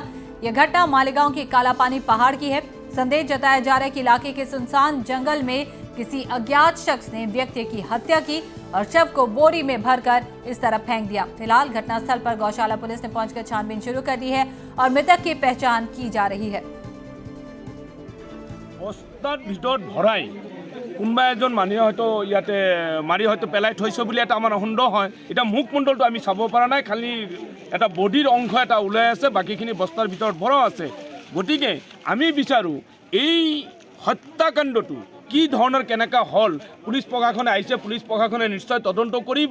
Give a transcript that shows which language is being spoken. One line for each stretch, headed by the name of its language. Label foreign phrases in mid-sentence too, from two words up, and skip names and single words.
Hindi: यह घटना मालेगांव के कालापानी पहाड़ की है। संदेह जताया जा रहा है कि इलाके के सुनसान जंगल में किसी अज्ञात शख्स ने व्यक्ति की हत्या की और शव को बोरी में भरकर इस तरह फेंक दिया। फिलहाल घटनास्थल पर गौशाला पुलिस ने पहुंचकर छानबीन शुरू कर दी है और मृतक की पहचान की जा रही है।
Assamese: বস্তার ভিতৰত ভৰাই কোনোবা এজন মানুহে হয়তো ইয়াতে মাৰি হয়তো পেলাই থৈছে বুলি এটা আমাৰ সন্দেহ হয়। এটা মুখমণ্ডলটো আমি চাব পৰা নাই, খালি এটা বডিৰ অংশ এটা ওলাই আছে, বাকীখিনি বস্তাৰ ভিতৰত ভৰা আছে। গতিকে আমি বিচাৰোঁ এই হত্যাকাণ্ডটো কি ধৰণৰ কেনেকা হ'ল, পুলিচ প্ৰশাসনে আহিছে, পুলিচ প্ৰশাসনে নিশ্চয় তদন্ত কৰিব।